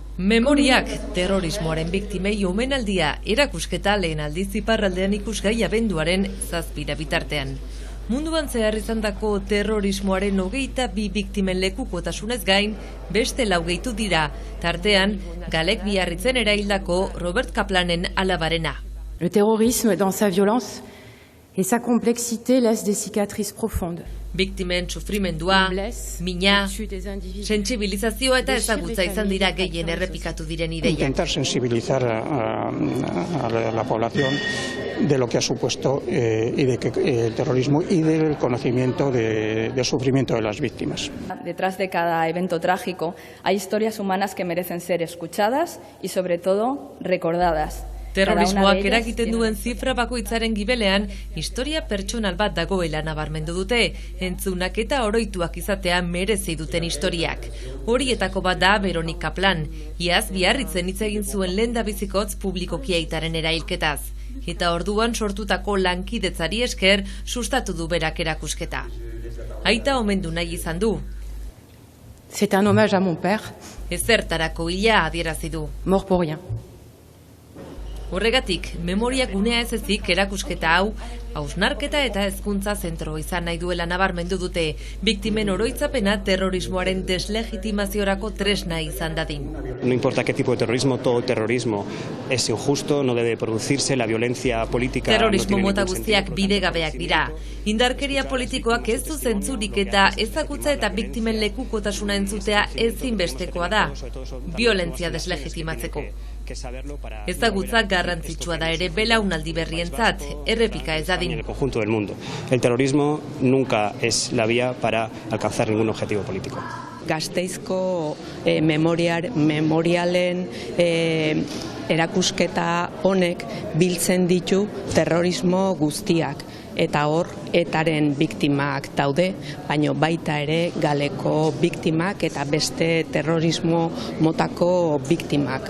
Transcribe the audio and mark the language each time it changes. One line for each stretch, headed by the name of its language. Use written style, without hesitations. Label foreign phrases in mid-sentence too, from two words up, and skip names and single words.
Basque: Memoriak terrorismoaren biktimei omenaldia erakusketa lehen aldiz iparraldean ikusgai abenduaren 7 bitartean. Munduan zehar izandako terrorismoaren 22 biktimen lekukotasunez gain, beste 4 gehitu dira, tartean Galek Biarritzen eraildako Robert Kaplanen alabarena.
French: Le terrorisme, dans sa violence et sa complexité, laisse des cicatrices profondes.
Basque: Biktimen sufrimendua, mina, sentsibilizazioa eta ezagutza izan dira gehien errepikatu diren ideiak.
Spanish: Intentar sensibilizar a la población de lo que ha supuesto el terrorismo y del conocimiento del sufrimiento de las víctimas. Detrás de cada evento trágico hay historias humanas que merecen ser escuchadas y sobre todo recordadas.
Basque: Terrorismoak eragiten duen zifra bakoitzaren gibelean, historia pertsonal bat dagoela nabarmendu dute, entzunak eta oroituak izatea merezi duten historiak. Horietako bat da Veronik Kaplan, iaz Biarritzen hitz egin zuen lehendabizikotz publikoki aitaren erailketaz. Eta orduan sortutako lankidetzari esker sustatu du berak erakusketa. Aita omendu nahi izan du.
French: C'est un hommage à mon père.
Basque: Ezertarako hila adierazi du.
French: Mort pour rien.
Basque: Horregatik, memoria gunea ez ezik erakusketa hau, hausnarketa eta hezkuntza zentro izan nahi duela nabarmendu dute, biktimen oroitzapena terrorismoaren deslegitimaziorako tresna izan dadin.
Spanish: No importa qué tipo de terrorismo, todo terrorismo es injusto, no debe producirse, la violencia política...
Basque: Terrorismo mota guztiak bidegabeak dira. Indarkeria politikoak ez du zentzurik eta ezagutza eta biktimen lekukotasuna entzutea ezinbestekoa da, violentzia deslegitimatzeko. Ezagutza garrantzitsua da ere belaunaldi berrientzat, errepika ez dadin.
Spanish: En el conjunto del mundo. El terrorismo nunca es la vía para alcanzar ningún objetivo político.
Basque: Gasteizko memorialen erakusketa honek biltzen ditu terrorismo guztiak. Eta hor, etaren biktimak daude, baina baita ere galeko biktimak eta beste terrorismo motako biktimak.